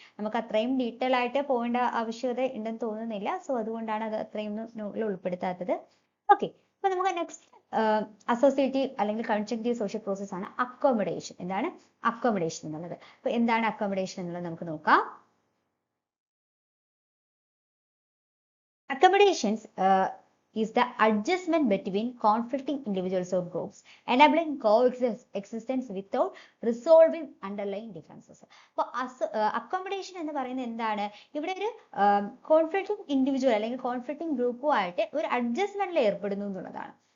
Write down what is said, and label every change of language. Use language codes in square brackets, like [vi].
[ml] നമുക്ക് അത്രയും ഡീറ്റെയിൽ ആയിട്ട് പോകേണ്ട ആവശ്യകത ഉണ്ടെന്ന് തോന്നുന്നില്ല. സോ അതുകൊണ്ടാണ് അത് അത്രയും ഉൾപ്പെടുത്താത്തത്. ഓക്കെ, അപ്പൊ നമുക്ക് നെക്സ്റ്റ് അസോസിയേറ്റീവ് അല്ലെങ്കിൽ കൺജങ്ക്റ്റീവ് സോഷ്യൽ പ്രോസസ് ആണ് അക്കോമഡേഷൻ. എന്താണ് അക്കോമഡേഷൻ എന്നുള്ളത്? അപ്പൊ എന്താണ് അക്കോമഡേഷൻ എന്നുള്ളത് നമുക്ക് നോക്കാം. [en] Accommodations is the adjustment between conflicting individuals or groups, enabling coexistence without resolving underlying differences. [ml] അപ്പോൾ അക്കോമഡേഷൻ എന്ന് പറയുന്നത് എന്താണ്? ഇവിടെ ഒരു കോൺഫ്ലിക്റ്റിംഗ് ഇൻഡിവിജ്വൽ അല്ലെങ്കിൽ കോൺഫ്ലിക്റ്റിംഗ് ഗ്രൂപ്പുമായിട്ട് ഒരു അഡ്ജസ്റ്റ്മെന്റിൽ ഏർപ്പെടുന്നു എന്നുള്ളതാണ്.